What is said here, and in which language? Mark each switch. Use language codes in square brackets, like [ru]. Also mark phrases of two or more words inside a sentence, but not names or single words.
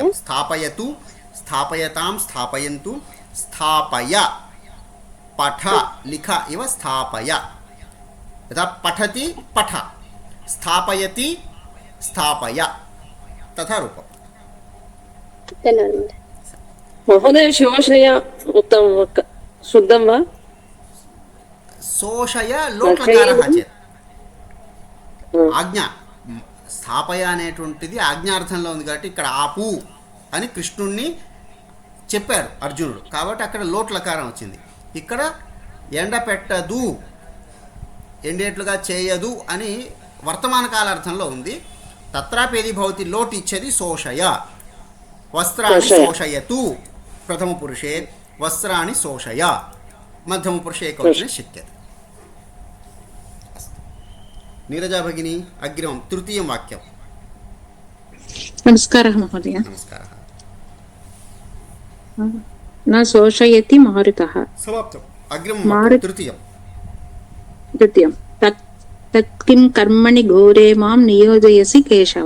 [sa] सत्यं स्थापयतु स्थापयतां स्थापयन्तु स्थापय पठ लिख इव स्थापय यथा पठति पठ स्थापयति स्थापय तथा रूपम्। धन्यवादः महोदय शोषय उत्तमं शुद्धं वा? శోషయ లోట్లకారः చేత్ [te] ఆజ్ఞ స్థాపయ అనేటువంటిది ఆజ్ఞార్థంలో ఉంది కాబట్టి ఇక్కడ ఆపు అని కృష్ణుణ్ణి చెప్పాడు అర్జునుడు కాబట్టి అక్కడ లోట్లకారం వచ్చింది. ఇక్కడ ఎండపెట్టదు ఎండేట్లుగా చేయదు అని వర్తమాన కాలార్థంలో ఉంది. [sa] తత్రాపేది భవతి లోట్ ఇచ్చేది శోషయ వస్త్రాన్ని శోషయతు ప్రథమ పురుషే వస్త్రాన్ని శోషయ మధ్యమ పురుషే ఏకవచనే శక్యతే. నీరజా భగిని అగ్రిమం తృతీయం వాక్యం. नमस्कारः महोदय. నమస్కారः. न शोषयति मारुतः. समाप्तम्. अग्रिमं वाक्यं तृतीयं. तृतीयं तत्किं कर्मणि घोरे मां नियोजयसि केशव.